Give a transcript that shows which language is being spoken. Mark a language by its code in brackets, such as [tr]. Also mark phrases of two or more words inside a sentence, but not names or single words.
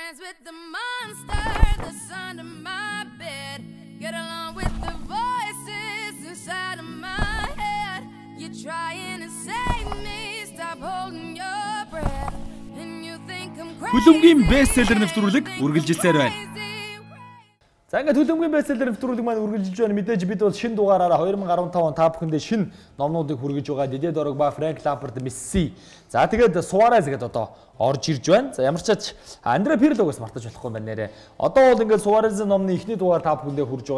[en] with the monster that's under my bed. Get along with the voices inside of my head. You're trying to save me, stop holding your breath. And you think I'm crazy. [mn] Хүлэмгийн бестселлер нэвтрүүлэг үргэлжилсээр байна. За ингээд төлөвгийн бестселлер нэвтрүүлэг маань үргэлжилж байна. Мэдээж бид бол шинэ дугаараараа 2015 он та бүхэндээ шинэ номнуудыг хүргэж байгаа. Дидэ Дорогба, Фрэнк Лампард, Месси. За тэгээд Суарез гэдэг одоо орж ирж байна. За ямар ч тач Андре Пирлогоос мартаж болохгүй байна нэрэ. Одоо бол ингээд Суарезын номны эхний дугаар та бүхэндээ хүрж байгаа.